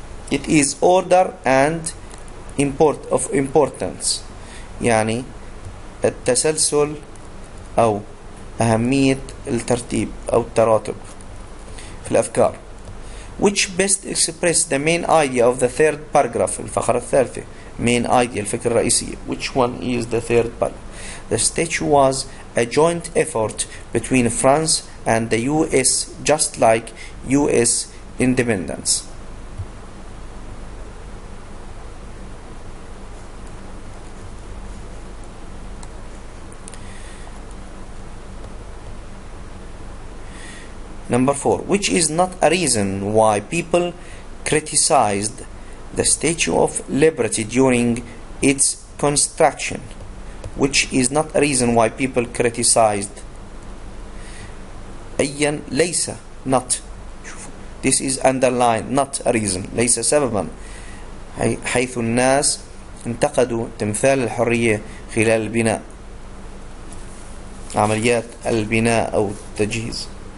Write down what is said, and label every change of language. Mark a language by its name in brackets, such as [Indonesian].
[English] It is order and of importance. [Arabic] يعني التسلسل أو أهمية الترتيب أو التراتب في الأفكار. [English] Which best express the main idea of the third paragraph؟ [Arabic] الفقرة الثالثة. [English] Main idea، [Arabic] الفكرة الرئيسية. [English] Which one is the third paragraph? The statue was a joint effort between France and the US, just like US independence. Number 4. Which is not a reason why people criticized the Statue of Liberty during its construction? Which is not a reason why people criticized. [Arabic] أيا ليس not. [English] This is underlined, not a reason. [Arabic] ليس سببا. حيث الناس انتقدوا تمثال الحرية خلال البناء. عمليات البناء أو التجهيز.